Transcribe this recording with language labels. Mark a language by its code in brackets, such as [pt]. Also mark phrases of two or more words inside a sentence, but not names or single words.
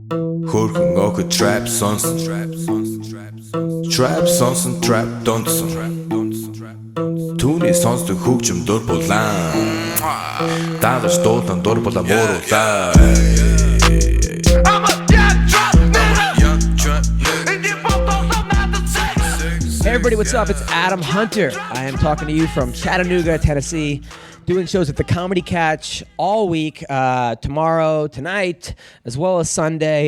[mn] Хөрхөн охид trap сонсон. Trap сонсон, trap донсон. Түүний сонсдог хөгжим дур булаан. Дагаж дуулан дур булаа мууруулаа. [en] Hey everybody, what's up? It's Adam Hunter. I am talking to you from Chattanooga, Tennessee, doing shows at the Comedy Catch all week, tomorrow, tonight, as well as Sunday.